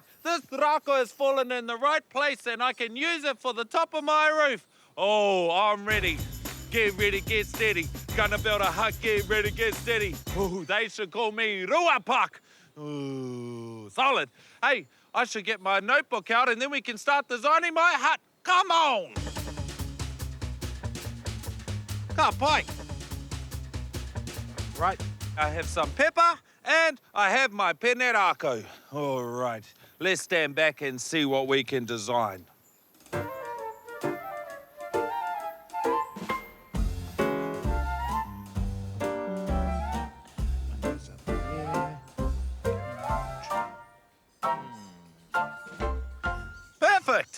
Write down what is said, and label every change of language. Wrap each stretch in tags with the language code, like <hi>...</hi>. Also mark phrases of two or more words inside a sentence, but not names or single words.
<en>This rako has fallen in the right place and I can use it for the top of my roof. Oh, I'm ready. Get ready, get steady. Gonna build a hut, get ready, get steady. Ooh, they should call me Ruapak. Ooh, solid. Hey, I should get my notebook out and then we can start designing my hut. Come on.</en> <mi>Ka pai.</mi> <en>Right, I have some pepper and I have my</en> <mi>pene rākau.</mi> <en>All right, let's stand back and see what we can design. Perfect!</en>